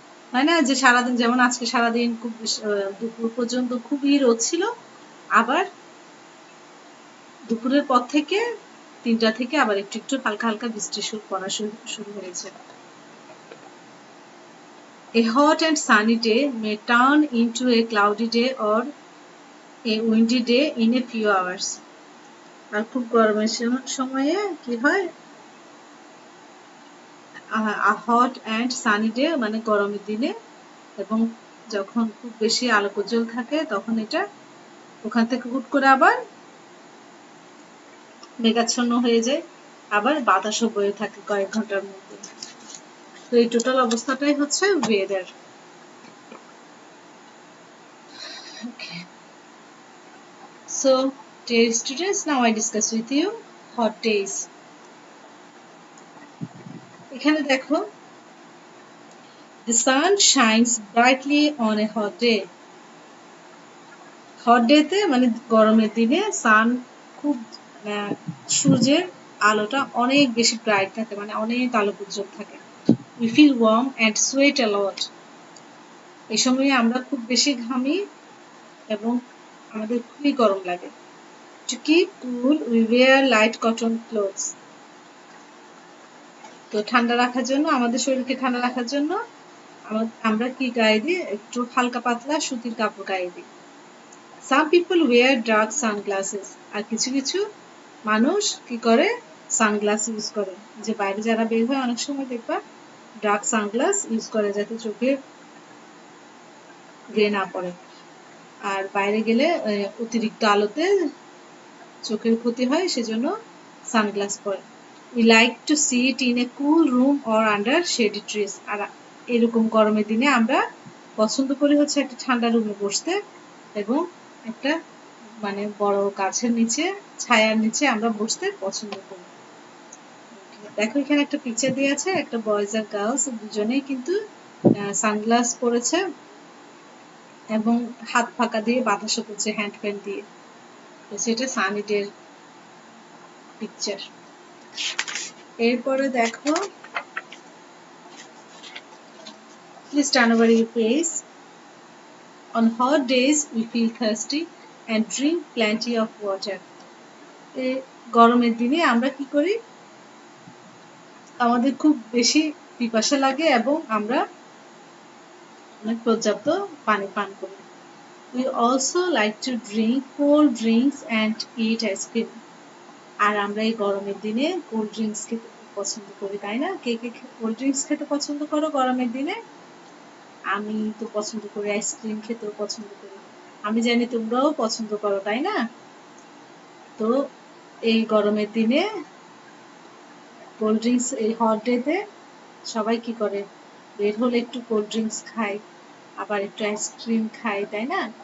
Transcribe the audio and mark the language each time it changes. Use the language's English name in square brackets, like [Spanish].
[Bangla] তাই না, যে সারাদিন, যেমন আজকে সারাদিন খুব দুপুর পর্যন্ত খুবই রোদ ছিল, আবার দুপুরের পর থেকে 3টা থেকে আবার একটু একটু হালকা হালকা বৃষ্টি পড়া শুরু হয়েছে। [English] A hot and sunny day may turn into a cloudy day or a windy day in a few hours. [Bangla] আর খুব গরমের সময়ে কি হয়, [English] hot and sunny day [Bangla] মানে গরমের দিনে, এবং যখন খুব বেশি আলোক উজ্জ্বল থাকে তখন এটা ওখান থেকে হুট করে আবার মেঘাচ্ছন্ন হয়ে যায়, আবার বাতাসও বয়ে থাকে কয়েক ঘন্টার মধ্যে। তো এই টোটাল অবস্থাটাই হচ্ছে weather. [English] Okay. So, dear students, now I discuss with you hot days. [Bangla] এখানে দেখো, [English] the sun shines brightly on a hot day. [Bangla] Hot ডেতে মানে গরমের দিনে সান খুব সূর্যের আলোটা অনেক বেশি ব্রাইট থাকে, মানে অনেক আলোক উজ্জ্বল থাকে। [English] We feel warm and sweat a lot. [Bangla] এই সময়ে আমরা খুব বেশি ঘামি এবং আমাদের খুবই গরম লাগে। [English] To keep cool, we wear light cotton clothes. [Bangla] তো ঠান্ডা রাখার জন্য, আমাদের শরীরকে ঠান্ডা রাখার জন্য আমরা কি গায়ে দিই, একটু হালকা পাতলা সুতির কাপড় গায়ে দিই। [English] Some people wear dark sunglasses. [Bangla] আর কিছু কিছু মানুষ কি করে, সানগ্লাস ইউজ করে। যে বাইরে যারা বের হয় অনেক সময় দেখবা ডার্ক সানগ্লাস ইউজ করে, যাতে চোখে রে না পড়ে, আর বাইরে গেলে অতিরিক্ত আলোতে চোখের ক্ষতি হয়, সেজন্য সানগ্লাস পরে। [English] We like to sit in a cool room or under shady trees. [Bangla] আর এরকম গরমের দিনে আমরা পছন্দ করি হচ্ছে একটা ঠান্ডা রুমে বসতে, এবং একটা মানে বড় গাছের নিচে, ছায়ার নিচে আমরা বসতে পছন্দ করি। দেখো এখানে একটা পিকচার দিয়ে আছে, একটা বয়েজ আর গার্লস দুজনেই কিন্তু সানগ্লাস পরেছে এবং হাত ফাঁকা দিয়ে বাতাসও করছে হ্যান্ড ফ্যান দিয়ে। তো সেটা সানি ডের পিকচার। এরপরে দেখো, [English] please turn over your page. On hot days we feel thirsty and drink plenty of water. [Bangla] এই গরমের দিনে আমরা কি করি, আমাদের খুব বেশি পিপাসা লাগে এবং আমরা অনেক পর্যাপ্ত পানি পান করি। [English] We also like to drink cold drinks and eat ice cream. [Bangla] আর আমরা এই গরমের দিনে কোল্ড ড্রিঙ্কস খেতে পছন্দ করি, তাই না? কে কে কোল্ড ড্রিঙ্কস খেতে পছন্দ করো গরমের দিনে? আমি তো পছন্দ করি, আইসক্রিম খেতেও পছন্দ করি। আমি জানি তোমরাও পছন্দ করো, তাই না? তো এই গরমের দিনে কোল্ড ড্রিঙ্কস, এই হট ডেতে সবাই কি করে, বের হলে একটু কোল্ড ড্রিঙ্কস খায়, আবার একটু আইসক্রিম খায়, তাই না?